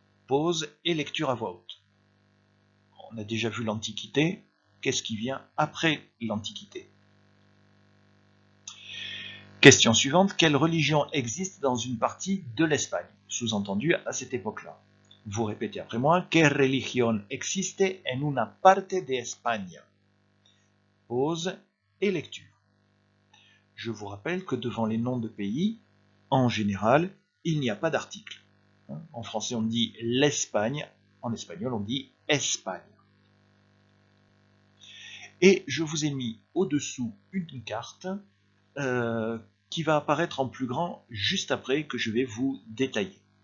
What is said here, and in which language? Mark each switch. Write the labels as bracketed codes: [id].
[fr] Pause et lecture à voix haute. On a déjà vu l'Antiquité. Qu'est-ce qui vient après l'Antiquité? Question suivante. Quelle religion existe dans une partie de l'Espagne? Sous-entendu à cette époque-là. Vous répétez après moi. [es] ¿Qué religión existe en una parte de España? [fr] Pause et lecture. Je vous rappelle que devant les noms de pays, en général, il n'y a pas d'article. En français, on dit l'Espagne. En espagnol, on dit Espagne. Et je vous ai mis au-dessous une carte qui va apparaître en plus grand juste après que je vais vous détailler.